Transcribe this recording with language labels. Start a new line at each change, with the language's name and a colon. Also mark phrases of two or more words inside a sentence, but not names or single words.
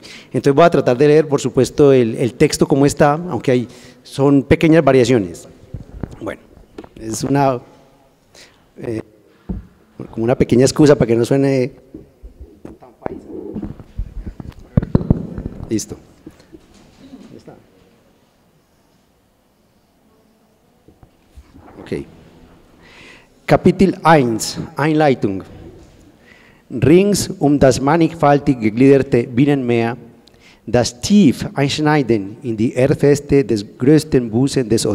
Spanish: Entonces voy a tratar de leer, por supuesto, el texto como está, aunque son pequeñas variaciones. Bueno, es como una pequeña excusa para que no suene tan paisa. Listo. ¿Dónde está? Ok.
German: Kapitel 1, Einleitung. Rings das mannigfaltig gegliederte Binnenmeer, das tief einschneiden in die Erdfeste des größten Busen des